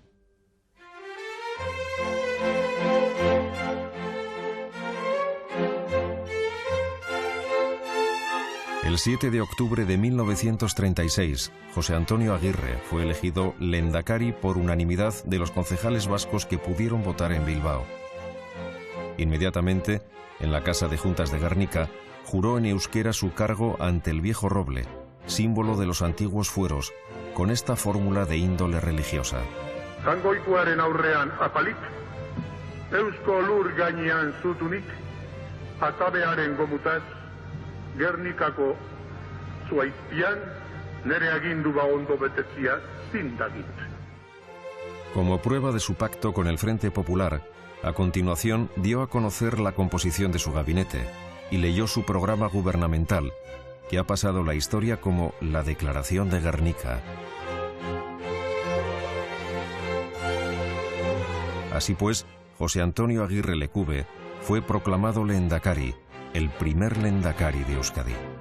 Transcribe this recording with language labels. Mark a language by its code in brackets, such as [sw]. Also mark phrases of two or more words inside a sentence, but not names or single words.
[es] El 7 de octubre de 1936, José Antonio Aguirre fue elegido Lehendakari por unanimidad de los concejales vascos que pudieron votar en Bilbao. Inmediatamente, en la Casa de Juntas de Gernika, juró en euskera su cargo ante el viejo roble, símbolo de los antiguos fueros, con esta fórmula de índole religiosa. [eu] Jangoikoaren aurrean apalik, eusko lur gainean zutunik, atabearen gomutaz, Gernikako zuaizpian nere agindu ondo betetzia zindagit. [es] Como prueba de su pacto con el Frente Popular, a continuación dio a conocer la composición de su gabinete y leyó su programa gubernamental, que ha pasado a la historia como la Declaración de Gernika. Así pues, José Antonio Aguirre Lecube fue proclamado Lehendakari, el primer Lehendakari de Euskadi.